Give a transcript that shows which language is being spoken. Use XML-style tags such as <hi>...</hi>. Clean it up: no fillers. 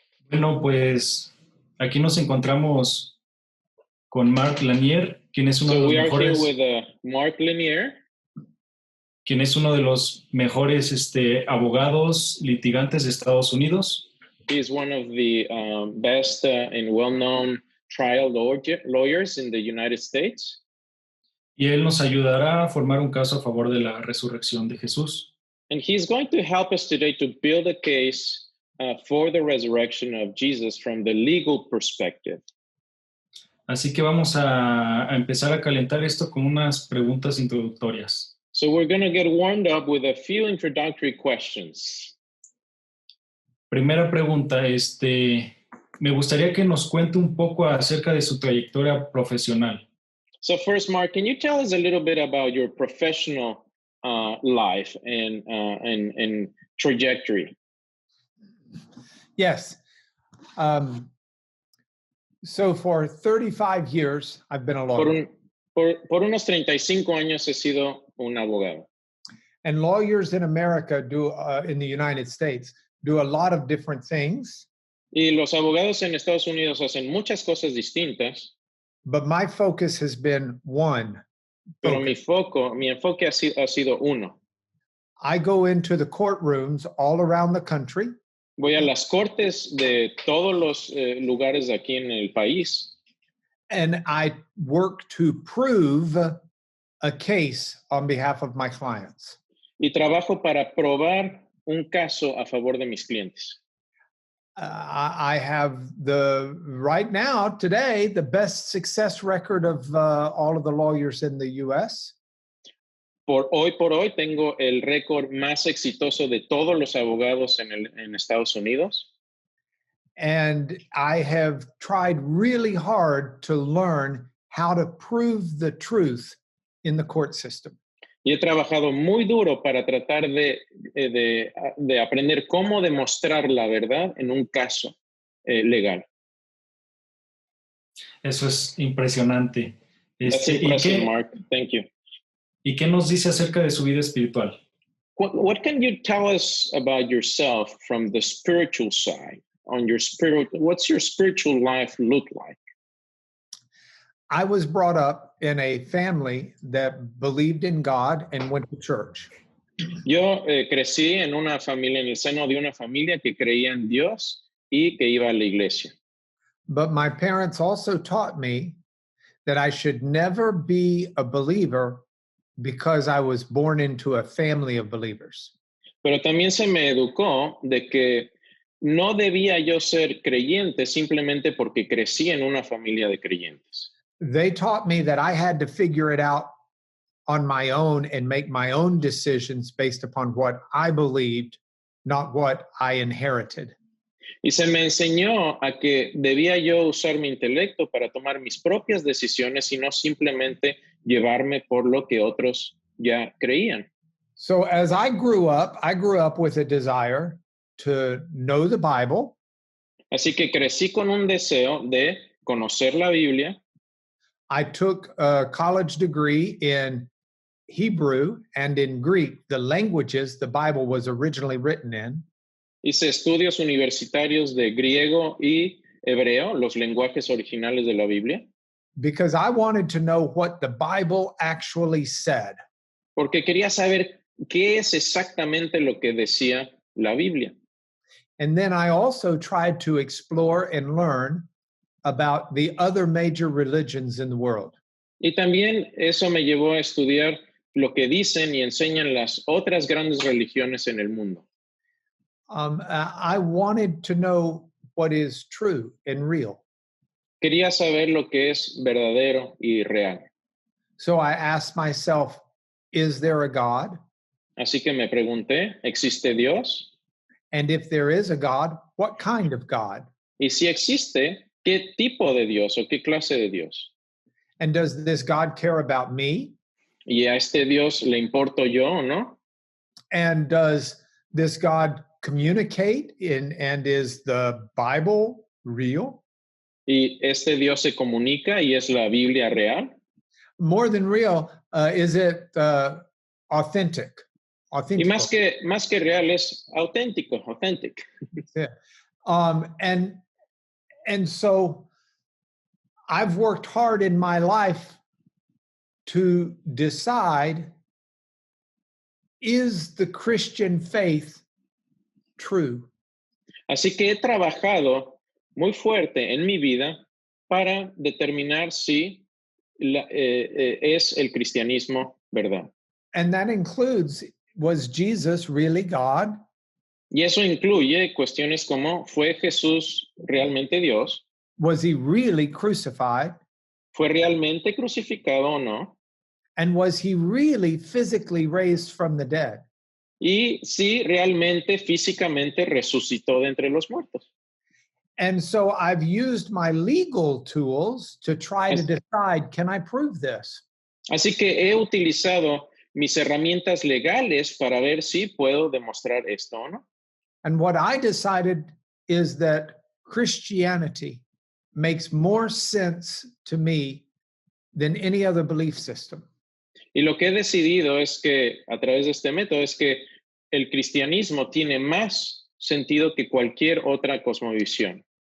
<es>Bueno, pues aquí nos encontramos con Mark Lanier, quien es uno de</es> <en>So</en> <es>los</es> <en>we are here</en> <es>mejores,</es> <en>with Mark Lanier.</en> <es>quien es uno de los mejores abogados litigantes de Estados Unidos.</es> <en>He is one of the best and well-known trial lawyers in the United States.</en> <es>Y él nos ayudará a formar un caso a favor de la resurrección de Jesús.</es> <en>And he's going to help us today to build a case for the resurrection of Jesus from the legal perspective.</en> <es>Así que vamos a empezar a calentar esto con unas preguntas introductorias.</es> <en>So we're going to get warmed up with a few introductory questions.</en> <es>Primera pregunta, me gustaría que nos cuente un poco acerca de su trayectoria profesional.</es> <en>So first, Mark, can you tell us a little bit about your professional life and trajectory? Yes. So for 35 years, I've been a lawyer.</en> <es>Por unos 35 años he sido un abogado.</es> <en>And lawyers in America in the United States, do a lot of different things.</en> <es>Y los abogados en Estados Unidos hacen muchas cosas distintas.</es> <en>But my focus has been one.</en> <es>Pero mi enfoque ha sido uno.</es> <en>I go into the courtrooms all around the country.</en> <es>Voy a las cortes de todos los lugares aquí en el país.</es> <en>And I work to prove a case on behalf of my clients.</en> <es>Y trabajo para probar un caso a favor de mis clientes.</es> <en>I have right now, today, the best success record of all of the lawyers in the U.S.</en> <es>Por hoy tengo el récord más exitoso de todos los abogados en Estados Unidos.</es> <en>And I have tried really hard to learn how to prove the truth in the court system.</en> <es>Y he trabajado muy duro para tratar de aprender cómo demostrar la verdad en un caso legal. Eso es impresionante.</es> <en>That's impressive, Mark. Thank you.</en> <es>¿Y qué nos dice acerca de su vida espiritual?</es> <en>What can you tell us about yourself from the spiritual side? What's your spiritual life look like? I was brought up in a family that believed in God and went to church.</en> <es>Yo crecí en el seno de una familia que creía en Dios y que iba a la iglesia.</es> <en>But my parents also taught me that I should never be a believer because I was born into a family of believers.</en> <es>Pero también se me educó de que no debía yo ser creyente simplemente porque crecí en una familia de creyentes.</es> <en>They taught me that I had to figure it out on my own and make my own decisions based upon what I believed, not what I inherited.</en> <es>Y se me enseñó a que debía yo usar mi intelecto para tomar mis propias decisiones y no simplemente llevarme por lo que otros ya creían.</es> <en>So as I grew up with a desire to know the Bible.</en> <es>Así que crecí con un deseo de conocer la Biblia.</es> <en>I took a college degree in Hebrew and in Greek, the languages the Bible was originally written in.</en> <es>Hice estudios universitarios de griego y hebreo, los lenguajes originales de la Biblia.</es> <en>Because I wanted to know what the Bible actually said.</en> <es>Porque quería saber qué es exactamente lo que decía la Biblia.</es> <en>And then I also tried to explore and learn about the other major religions in the world.</en> <es>Y también eso me llevó a estudiar lo que dicen y enseñan las otras grandes religiones en el mundo.</es> <en>I wanted to know what is true and real.</en> <es>Quería saber lo que es verdadero y real.</es> <en>So I asked myself, is there a God?</en> <es>Así que me pregunté, ¿existe Dios?</es> <en>And if there is a God, what kind of God?</en> <es>Y si existe, ¿qué tipo de Dios o qué clase de Dios?</es> <en>And does this God care about me?</en> <es>¿Y a este Dios le importo yo o no?</es> <en>And does this God communicate and is the Bible real?</en> <es>¿Y este Dios se comunica y es la Biblia real?</es> <en>More than real, is it authentic?</en> <es>Y más que real es auténtico, authentic.</es> <en>Yeah. And so I've worked hard in my life to decide, is the Christian faith true?</en> <es>Así que he trabajado muy fuerte en mi vida para determinar si es el cristianismo verdad.</es> <en>And that includes, was Jesus really God?</en> <es>Y eso incluye cuestiones como, ¿fue Jesús realmente Dios?</es> <en>Was he really crucified?</en> <es>¿Fue realmente crucificado o no?</es> <en>And was he really physically raised from the dead?</en> <es>Y si realmente físicamente resucitó de entre los muertos.</es> <en>And so I've used my legal tools to try to decide, can I prove this?</en> <es>Así que he utilizado mis herramientas legales para ver si puedo demostrar esto o no.</es> <en>And what I decided is that Christianity makes more sense to me than any other belief system.</en> <es>Y lo que he decidido es que, a través de este método, es que el cristianismo tiene más sentido que cualquier otra cosmovisión.</es>